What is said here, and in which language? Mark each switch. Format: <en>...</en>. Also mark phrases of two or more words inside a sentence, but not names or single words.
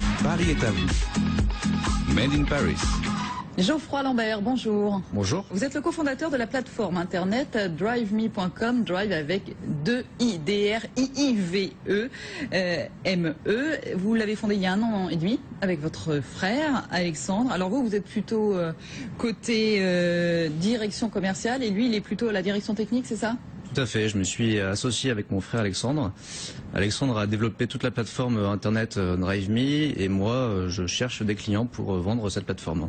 <fr>Paris est à vous. Made in Paris. Geoffroy Lambert, bonjour. Bonjour. Vous êtes le cofondateur de la plateforme internet driveme.com, drive avec 2 I, D-R-I-I-V-E, M-E. Vous l'avez fondé il y a 1 an et demi avec votre frère Alexandre. Alors vous êtes plutôt côté direction commerciale et lui il est plutôt à la direction technique, c'est ça ? Tout à fait, je me suis associé avec mon frère Alexandre. Alexandre a développé toute la plateforme internet DriveMe et moi je cherche des clients pour vendre cette plateforme.</fr>